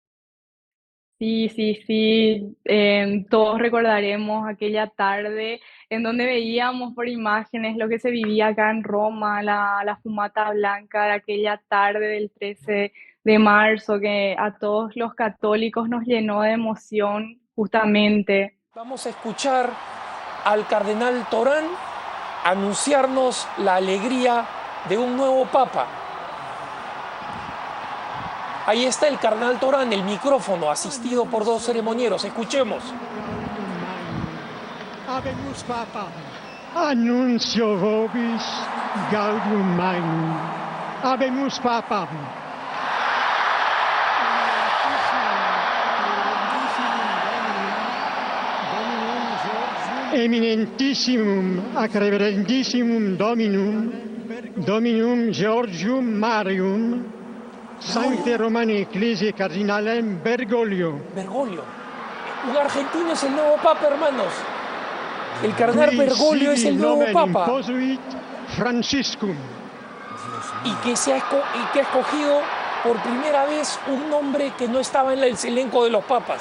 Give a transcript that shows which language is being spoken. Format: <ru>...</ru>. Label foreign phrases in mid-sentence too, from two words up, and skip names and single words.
<es>Sí, todos recordaremos aquella tarde en donde veíamos por imágenes lo que se vivía acá en Roma, la fumata blanca de aquella tarde del 13 de marzo, que a todos los católicos nos llenó de emoción justamente. Vamos a escuchar al cardenal Torán anunciarnos la alegría de un nuevo papa. Ahí está el cardenal Torán, el micrófono, asistido por dos ceremonieros. Escuchemos.</es> <la>Habemus Papa. Annuncio vobis gaudium magnum. Habemus Papa. Eminentissimum ac reverendissimum Dominum Georgium Marium, Sancte Romani Ecclesiae Cardinalem Bergoglio. Bergoglio.</la> <es>Un argentino es el nuevo papa, hermanos. El cardenal Bergoglio es el nuevo papa.</es> <la>Franciscum.</la> <es>Y que ha escogido por primera vez un nombre que no estaba en el elenco de los papas.</es>